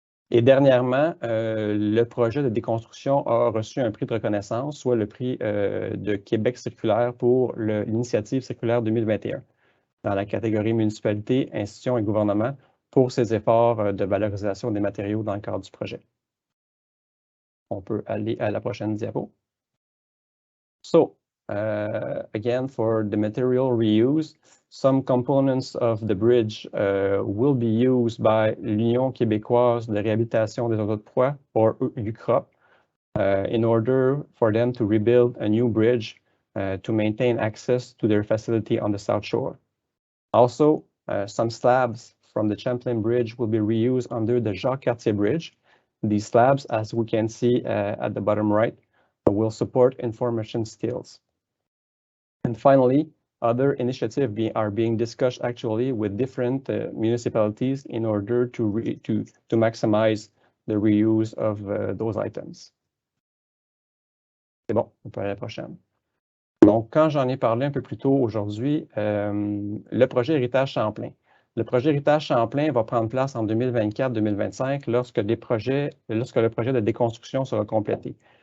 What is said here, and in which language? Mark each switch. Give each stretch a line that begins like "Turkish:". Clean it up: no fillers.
French: Et dernièrement, le projet de déconstruction a reçu un prix de reconnaissance, soit le prix de Québec circulaire pour l'initiative circulaire 2021. dans la catégorie municipalité, institutions et gouvernements pour ces efforts de valorisation des matériaux dans le cadre du projet. On peut aller à la prochaine diapo.
English: So, again, for the material reuse, some components of the bridge will be used by l'Union québécoise de réhabilitation des autos de poids, or UQROP, in order for them to rebuild a new bridge to maintain access to their facility on the South Shore. Also, some slabs from the Champlain Bridge will be reused under the Jacques-Cartier Bridge. These slabs, as we can see at the bottom right, will support information skills. And finally, other initiatives are being discussed actually with different municipalities in order to maximize the reuse of those items.
French: C'est bon, on peut aller à la prochaine. Donc, quand j'en ai parlé un peu plus tôt aujourd'hui, le projet Héritage Champlain. Le projet Héritage Champlain va prendre place en 2024-2025 lorsque le projet de déconstruction sera complété.